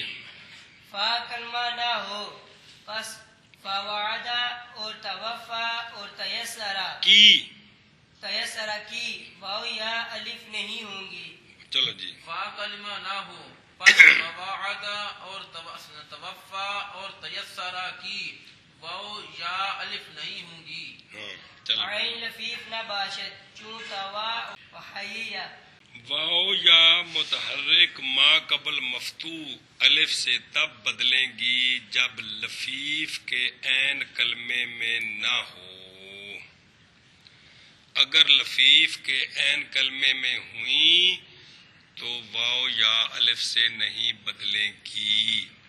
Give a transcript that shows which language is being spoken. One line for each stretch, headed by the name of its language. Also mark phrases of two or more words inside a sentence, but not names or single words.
Urdu: فا کلمہ نہ ہو پس فواعدہ اور توفا اور تیسرا کی واو یا الف نہیں ہوں گی. چلو جی. فا کلمہ نہ ہو پس فواعدہ اور توفا اور تیسرا کی واو یا الف نہیں ہوں گی. ہاں چلو.
Persian: عین لفیف نہ باشد چون توا وحییہ.
Urdu: واو یا متحرک ما قبل مفتوح الف سے تب بدلیں گی جب لفیف کے عین کلمے میں نہ ہو. اگر لفیف کے عین کلمے میں ہوئیں تو واو یا الف سے نہیں بدلیں گی.